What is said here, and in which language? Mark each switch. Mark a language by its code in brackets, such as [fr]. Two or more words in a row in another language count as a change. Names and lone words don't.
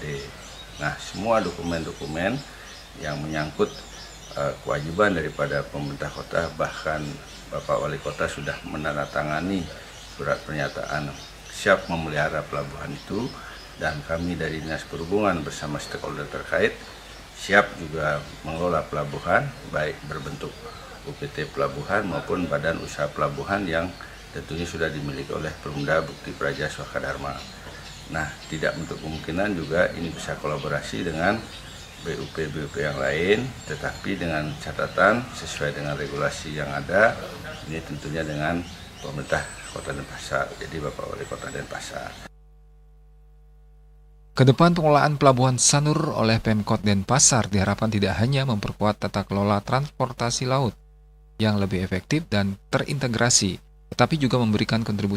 [id] Nah, semua dokumen-dokumen yang menyangkut kewajiban daripada pemerintah kota, bahkan Bapak Wali Kota sudah menandatangani surat pernyataan siap memelihara pelabuhan itu, dan kami dari Dinas Perhubungan bersama stakeholder terkait siap juga mengelola pelabuhan, baik berbentuk UPT Pelabuhan maupun Badan Usaha Pelabuhan yang tentunya sudah dimiliki oleh Perumda Bukti Praja Sawaka Dharma. Nah, tidak menutup kemungkinan juga ini bisa kolaborasi dengan BUP yang lain, tetapi dengan catatan sesuai dengan regulasi yang ada, ini tentunya dengan pemerintah Kota Denpasar, jadi Bapak Wali Kota Denpasar. Kedepan pengelolaan Pelabuhan Sanur oleh Pemkot Denpasar diharapkan tidak hanya memperkuat tata kelola transportasi laut yang lebih efektif dan terintegrasi, tetapi juga memberikan kontribusi